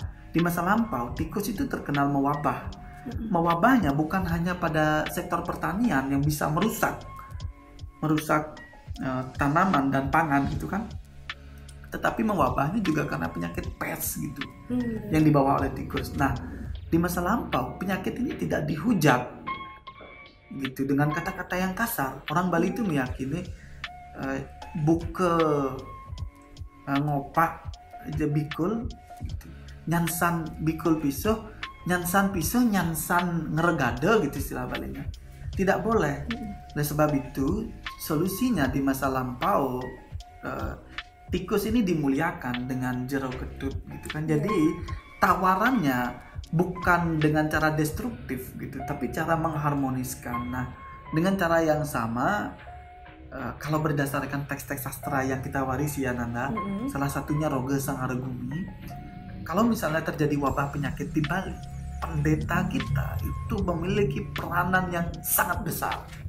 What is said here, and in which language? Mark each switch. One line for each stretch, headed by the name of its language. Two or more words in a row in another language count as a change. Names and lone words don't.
Indonesian: Di masa lampau, tikus itu terkenal mewabah. Mewabahnya bukan hanya pada sektor pertanian yang bisa merusak tanaman dan pangan gitu kan, tetapi mewabahnya juga karena penyakit pes gitu yang dibawa oleh tikus. Nah, di masa lampau penyakit ini tidak dihujat gitu dengan kata-kata yang kasar. Orang Bali itu meyakini
Balinese: buke ngopak aja bikul
Indonesian: gitu.
Balinese: Nyansan bikul piso, nyansan ngeregade
Indonesian: gitu istilah Balinya. Tidak boleh. Oleh sebab itu solusinya di masa lampau tikus ini dimuliakan dengan jero ketut gitu kan. Jadi tawarannya bukan dengan cara destruktif gitu, tapi cara mengharmoniskan. Nah, dengan cara yang sama, kalau berdasarkan teks-teks sastra yang kita warisi ya Nanda, salah satunya Roge Sang Aregumi, kalau misalnya terjadi wabah penyakit di Bali, pendeta kita itu memiliki peranan yang sangat besar.